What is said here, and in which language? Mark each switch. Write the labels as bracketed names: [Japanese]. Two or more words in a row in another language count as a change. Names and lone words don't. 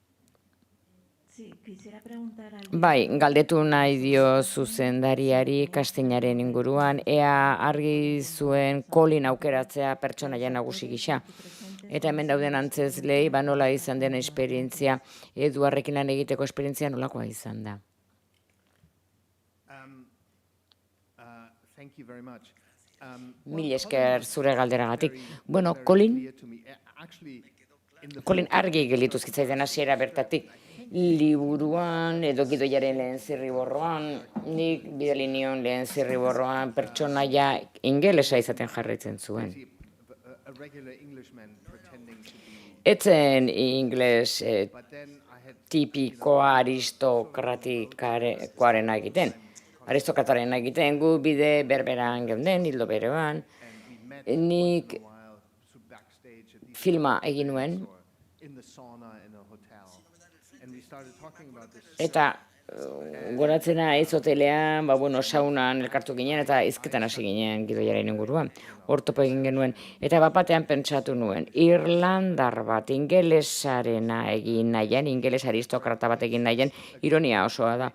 [Basque] Bai, galdetu nahi dio zuzendariari castingaren inguruan, ea argi zuen Colin aukeratzea pertsonaia nagusi gisa. Eta hemen dauden antzezlei, nola izan den esperientzia, Eduarrekin lan egiteko esperientzia nolakoa izan da. [English] Thank you very much. [Basque] Mil esker zure galderagatik. Bueno, Colin argi gelditu zitzaidan hasiera bertatik. Liburuan edo gidoiaren lehen zirriborroan, nik bidali nion lehen zirriborroan pertsonaia ingelesa izaten jarraitzen zuen. [English] A regular Englishman pretending to be. [Basque] Etzen ingles [English] But then I had [Basque] tipikoa aristokratikoarena egiten. Aristokrataren egiten gu bide berberan geunden, hildo berean. Nik [English] while backstage at the [Basque] filma egin nuen, [English] in the sauna in a hotel, and we started talking about this. [Basque] eta goratzen naiz hotelean, saunan elkartu ginen eta hizketan hasi ginen gidoiaren inguruan. Hor topo egin genuen. Eta bapatean pentsatu nuen, Irlandar bat ingelesarena egin nahian, ingeles aristokrata bat egin nahian, ironia osoa da.